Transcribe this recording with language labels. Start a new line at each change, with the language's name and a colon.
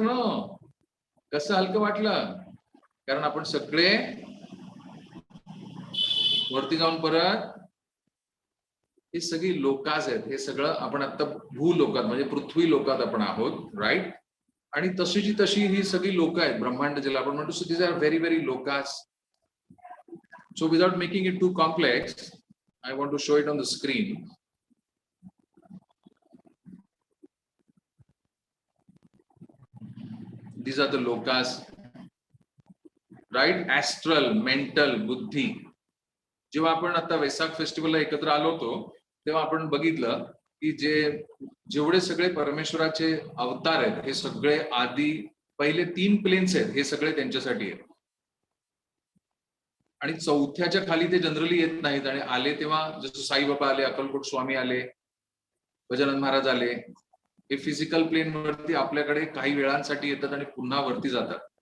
Marathi: No, कसं हलकं वाटलं? कारण आपण सगळे वरती जाऊन परत, हे सगळी लोकास आहेत. हे सगळं आपण आता भूलोकात म्हणजे पृथ्वी लोकात आपण आहोत, राईट? आणि तशीची तशी ही सगळी लोक आहेत, ब्रह्मांड ज्याला आपण म्हणतो.
English: So these are very very lokas. So without making it too complex, I want to show it on the screen. These are the lokas, right? Astral, mental, buddhi.
Marathi: जेव्हा आपण आता वैशाख फेस्टिवलला एकत्र आलो होतो तेव्हा आपण बघितलं की जेवढे सगळे परमेश्वराचे अवतार आहेत हे सगळे आधी पहिले 3 प्लेन्स आहेत, हे सगळे त्यांच्यासाठी आहेत. आणि 4थ्याच्या खाली ते जनरली येत नाहीत. आणि आले तेव्हा जसं साईबाबा आले, अक्कलकोट स्वामी आले, गजानन महाराज आले, हे फिजिकल प्लेन वरती आपल्याकडे काही वेळांसाठी येतात आणि पुन्हा वरती जातात.